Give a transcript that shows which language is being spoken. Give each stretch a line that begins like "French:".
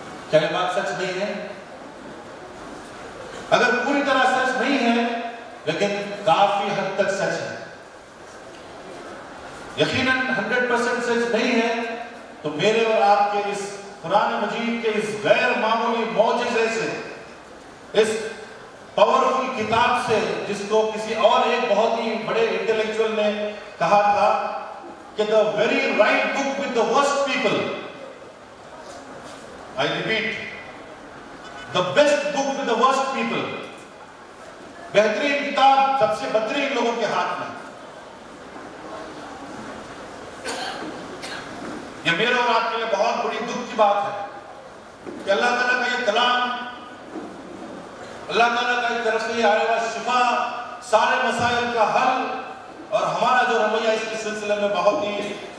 Urdu: کیا یہ بات سچ نہیں ہے؟ اگر پوری طرح سچ نہیں ہے لیکن کافی حد تک سچ ہے، یقیناً 100% سچ نہیں ہے، تو میرے اور آپ کے اس قرآن مجید کے اس غیر معمولی معجزے سے، اس پاورفل کتاب سے، جس کو کسی اور ایک بہت ہی بڑے انٹلیکچوئل نے کہا تھا کہ
English: the very right book with the worst people. I repeat, the best book with the worst people.
Urdu: بہترین کتاب سب سے بدترین لوگوں کے ہاتھ میں. یہ میرے اور آپ کے لیے بہت بڑی دکھ کی بات ہے کہ اللہ تعالیٰ کا یہ کلام، اللہ تعالیٰ کا ایک طرف سے آیا ہوا شفا، سارے مسائل کا حل، اور ہمارا جو رویہ اس کے سلسلے میں بہت ہی